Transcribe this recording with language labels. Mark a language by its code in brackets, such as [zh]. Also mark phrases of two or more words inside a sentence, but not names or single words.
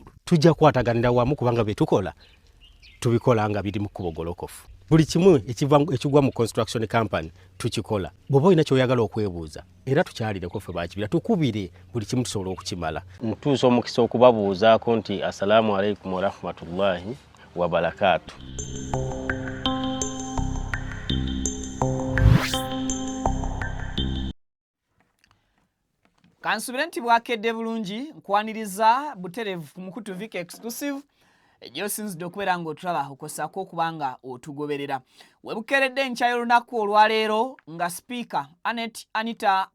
[lg] Tujja kwataganira wamu kubanga bye tukola tubikola nga biri mu kkubo golokofu. Buli kimu ekigwa mu [en] construction company [lg] tukikola. Bw'oba olina ky'oyagala okwebuuza era tukyalireko ffe bakibira tukubire buli kimu tusobola okukimala. Mutuusa omukisa okubabuuzaako nti [ar] السلام عليكم ورحمة الله وبركاته. [lg] kansubire nti bwakedde bulungi nkwaniriza buterevu ku mukutu Vic exclusive gy'osinzidde okubeera ng'otulaba okosako okubanga otugoberera webukeredde nkya y'olunaku olwaleero nga sipiika Anita